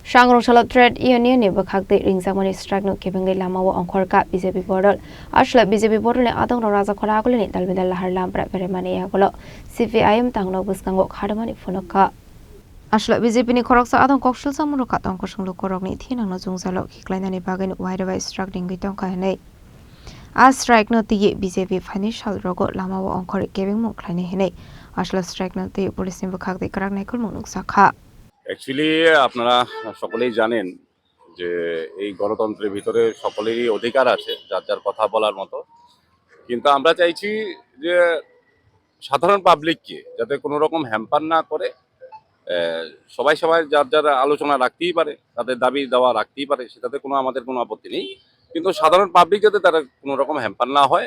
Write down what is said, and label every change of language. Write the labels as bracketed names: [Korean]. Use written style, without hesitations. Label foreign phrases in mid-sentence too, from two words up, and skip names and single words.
[Kok Borok] Shangrongchala [English] Trade Union [Kok Borok] ni bakhakte ringsamani strike no kebengai lamawo ongkhorka BJP border ashla BJP border le adong raja khora gole ni dalbedal lahar lam pra peremani yagolo CPIM tangno buskango khadamani phonokka ashla BJP ni khoroksa adong kokshul samuro katong kosunglu korokni thinangno jungzalo khiklainani bagani [English] wide strike [Kok Borok] dingbi tongka henei a strike no ti BJP financial rogo lamawo ongkhor kebengmung khlaini henei ashla strike no ti police ni bakhakte karaknai kulmung nuksakha [Bangla] অ্যাকচুয়ালি আপনারা সকলেই জানেন যে এই গণতন্ত্রের ভিতরে সকলেরই অধিকার আছে যার যার কথা বলার মতো, কিন্তু আমরা চাইছি যে সাধারণ পাবলিককে যাতে কোনো রকম হ্যাম্পার না করে সবাই যার যার আলোচনা রাখতেই পারে, তাদের দাবি দেওয়া রাখতেই পারে, সেটাতে আমাদের কোনো আপত্তি নেই, কিন্তু সাধারণ পাবলিক যাতে তারা কোনো রকম হ্যাম্পার না হয়।